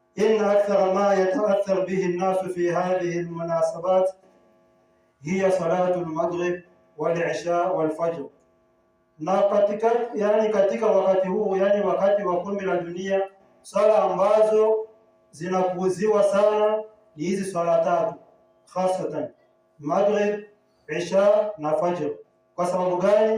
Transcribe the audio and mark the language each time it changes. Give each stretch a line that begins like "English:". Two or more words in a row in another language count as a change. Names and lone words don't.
Arabic: إن أكثر ما يتأثر به الناس في هذه المناسبات هي صلاة المغرب والعشاء والفجر.
Swahili: Na katika wakati huu, yani wakati wa kombe la dunia, swala ambazo zinapuuziwa sana ni hizi swala tatu, hasatan maghrib, isha na fajr. Kwa sababu gani?